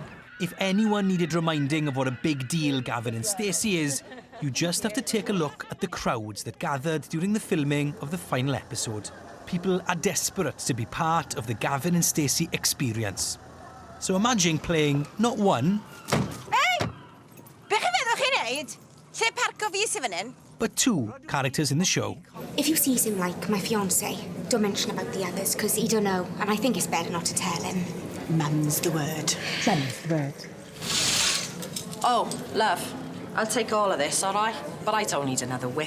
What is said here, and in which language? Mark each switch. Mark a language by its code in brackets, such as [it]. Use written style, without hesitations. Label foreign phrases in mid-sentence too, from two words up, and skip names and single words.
[en] If anyone needed reminding of what a big deal Gavin and Stacey is, you just have to take a look at the crowds that gathered during the filming of the final episode. People are desperate to be part of the Gavin and Stacey experience. So imagine playing not one... [cy] Hey! Beth meddwch chi neud? Lle parco fi sy'n fan hyn? [en] but 2 characters in the show. If you see him like my fiancé, don't mention about the others, because he don't know, and I think it's better not to tell him. Mum's the word. Mum's the word. Oh, love, I'll take all of this, all right? But I don't need another whip.